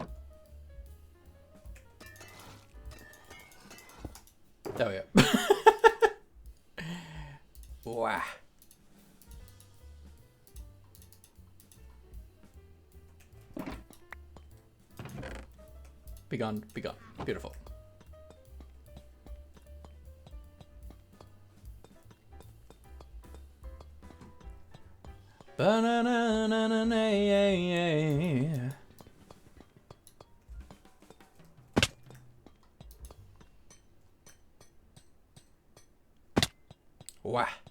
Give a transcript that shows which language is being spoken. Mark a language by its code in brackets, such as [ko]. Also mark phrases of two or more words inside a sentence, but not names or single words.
[en] There we go. Wah. Be gone, be gone. Beautiful. Ba-na-na-na-na-na-na-na. Wah.